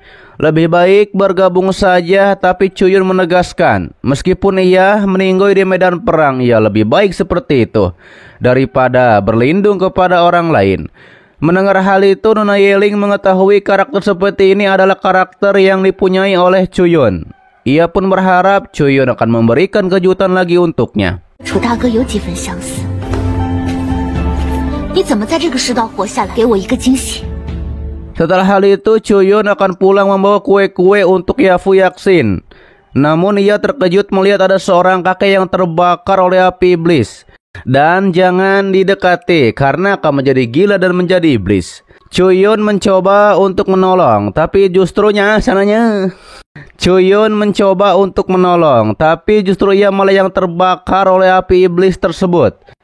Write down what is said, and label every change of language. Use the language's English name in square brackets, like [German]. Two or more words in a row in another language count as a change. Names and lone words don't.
[Indonesian] Lebih baik bergabung saja, tapi Chuyun menegaskan, meskipun ia meninggoy di medan perang, ia lebih baik seperti itu daripada berlindung kepada orang lain. Mendengar hal itu, Nona Yeling mengetahui karakter seperti ini adalah karakter yang dipunyai oleh Chuyun. Ia pun berharap Chuyun akan memberikan kejutan lagi untuknya. [Chinese] 楚大哥有几分相似，你怎么在这个世道活下来？给我一个惊喜。 [Indonesian] Setelah hal itu, Chuyun akan pulang membawa kue-kue untuk Yafu Yaksin. Namun ia terkejut melihat ada seorang kakek yang terbakar oleh api iblis. Dan jangan didekati karena akan menjadi gila dan menjadi iblis. Chuyun mencoba untuk menolong, tapi justru Chuyun mencoba untuk menolong, tapi justru ia malah yang terbakar oleh api iblis tersebut.